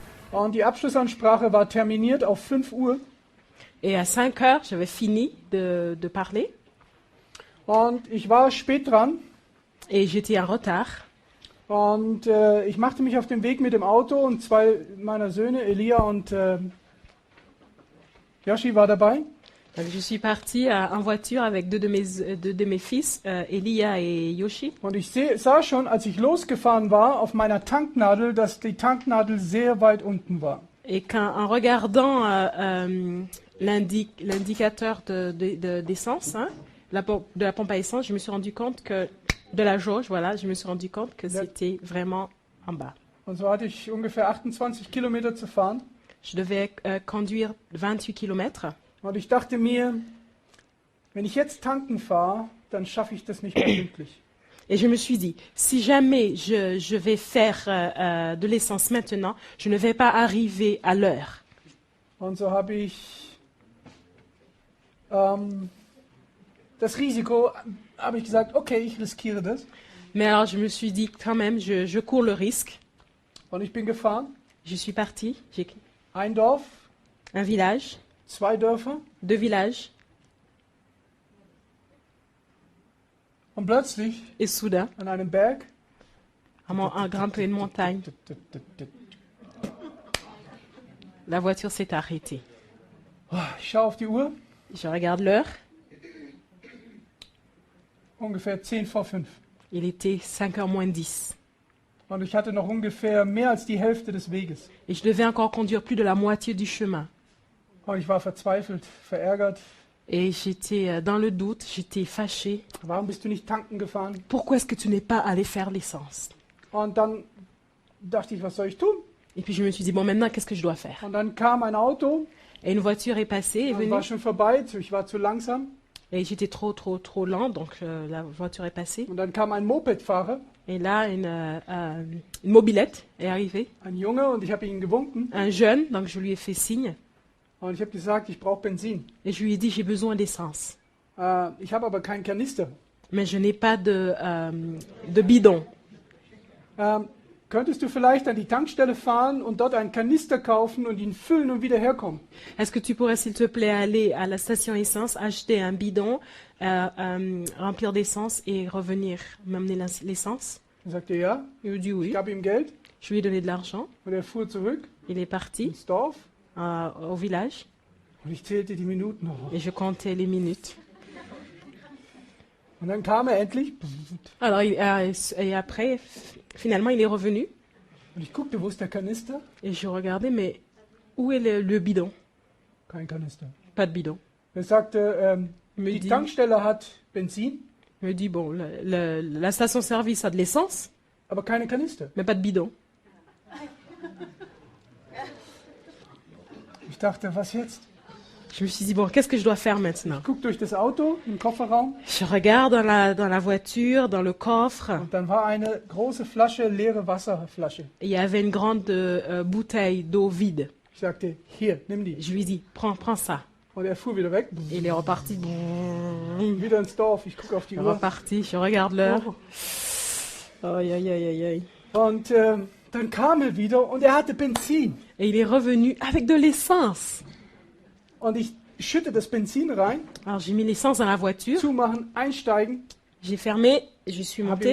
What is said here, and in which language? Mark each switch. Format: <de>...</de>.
<de>Und die Abschlussansprache war terminiert auf 5 Uhr.</de> <fr>Et à 5 heures, j'avais fini de parler.</fr> <de>Und ich war spät dran.</de> <fr>Et j'étais en retard.</fr> <de>Und ich machte mich auf den Weg mit dem Auto und 2 meiner Söhne, Elia und Yoshi, war dabei.</de> <fr>Donc je suis partie en voiture avec deux de mes fils, Elia et Yoshi.</fr> <de>Und ich sah schon, als ich losgefahren war, auf meiner Tanknadel, dass die Tanknadel sehr weit unten war.</de> <fr>Et en regardant l'indicateur d'essence, de la pompe à essence, je me suis rendu compte que de la jauge, voilà, je me suis rendu compte que c'était vraiment en bas.</fr> <de>Und so hatte ich ungefähr 28 Kilometer zu fahren.</de> <fr>Je devais conduire 28 kilomètres.</fr> <de>Und ich dachte mir, wenn ich jetzt tanken fahre, dann schaffe ich das nicht mehr pünktlich.</de> <fr>Et je me suis dit, si jamais je vais faire de l'essence maintenant, je ne vais pas arriver à l'heure.</fr> <de>Und so habe ich das Risiko, habe ich gesagt, okay, ich riskiere das.</de> <fr>Mais alors je me suis dit, quand même, je cours le risque.</fr> <de>Und ich bin gefahren.</de> <fr>Je suis partie.</fr> <de>Ein Dorf.</de> <fr>Un village.</fr> <de>2 Dörfer.</de> <fr>2 villages.</fr> <de>Und plötzlich,</de> <fr>et soudain,</fr> <de>an einem Berg,</de> <fr>en grimpant une montagne, la voiture s'est arrêtée.</fr> <de>Ich schaue auf die Uhr.</de> <fr>Je regarde l'heure.</fr> <de>Ungefähr 10 vor 5.</de> <fr>Il était 5h moins 10.</fr> <de>Und ich hatte noch ungefähr mehr als die Hälfte des Weges.</de> <fr>Et je devais encore conduire plus de la moitié du chemin.</fr> <de>Und ich war verzweifelt, verärgert.</de> <fr>Et j'étais dans le doute, j'étais fâchée.</fr> <de>Warum bist du nicht tanken gefahren?</de> <fr>Pourquoi est-ce que tu n'es pas allé faire l'essence?</fr> <de>Und dann dachte ich, was soll ich tun?</de> <fr>Et puis je me suis dit, bon, maintenant, qu'est-ce que je dois faire?</fr> <de>Und dann kam ein Auto.</de> <fr>Et une voiture est passée, est venue.</fr> <de>War schon vorbei, ich war zu langsam.</de> <fr>Et j'étais trop lent, donc la voiture est passée.</fr> <de>Und dann kam ein Mopedfahrer.</de> <fr>Et là, une mobilette est arrivée.</fr> <de>Ein Junge, und ich habe ihn gewunken.</de> <fr>Un jeune, donc je lui ai fait signe.</fr> <de>Und ich habe gesagt, ich brauche Benzin.</de> <fr>Et je lui ai dit, j'ai besoin d'essence.</fr> <de>Ich habe aber keinen Kanister.</de> <fr>Mais je n'ai pas de bidon.</fr> <de>Könntest du vielleicht an die Tankstelle fahren und dort einen Kanister kaufen und ihn füllen und wieder herkommen?</de> <fr>Est-ce que tu pourrais, s'il te plaît, aller à la station essence, acheter un bidon, remplir d'essence et revenir m'amener l'essence?</fr> <de>Er sagte ja.</de> <fr>Il a dit oui.</fr> <de>Ich gab ihm Geld.</de> <fr>Je lui ai donné de l'argent.</fr> <de>Und er fuhr zurück.</de> <fr>Il est parti</fr> <de>ins Dorf.</de> <fr>Au village.</fr> <de>Und ich zählte die Minuten.</de> <fr>Et je comptais les minutes.</fr> <de>Und dann kam er endlich.</de> <fr>Alors, et après, finalement, il est revenu.</fr> <de>Und ich guckte, wo ist der Kanister?</de> <fr>Et je regardais, mais où est le bidon?</fr> <de>Kein Kanister.</de> <fr>Pas de bidon.</fr> <de>Er sagte, die Tankstelle hat Benzin.</de> <fr>Il me dit, bon, la station-service a de l'essence.</fr> <de>Aber keine Kanister.</de> <fr>Mais pas de bidon.</fr> <de>Ich dachte, was jetzt?</de> <fr>Je me suis dit, bon, qu'est-ce que je dois faire maintenant?</fr> <de>Ich gucke durch das Auto im Kofferraum.</de> <fr>Je regarde dans la voiture, dans le coffre.</fr> <de>Und dann war eine große Flasche, leere Wasserflasche.</de> <fr>Il y avait une grande bouteille d'eau vide.</fr> <de>Ich sagte, hier, nimm die.</de> <fr>Je lui ai dit, prends ça.</fr> <de>Und er fuhr wieder weg.</de> <fr>Il est reparti.</fr> <de>Wieder ins Dorf. Ich gucke auf die Uhr.</de> <fr>Reparti, je regarde l'heure. Aïe, aïe, aïe, aïe.</fr> <de>Und dann kam er wieder und er hatte Benzin.</de> <fr>Et il est revenu avec de l'essence.</fr> <de>Und ich schütte das Benzin rein.</de> <fr>Alors j'ai mis l'essence dans la voiture.</fr> <de>Zumachen, einsteigen.</de> <fr>J'ai fermé, je suis montée.</fr>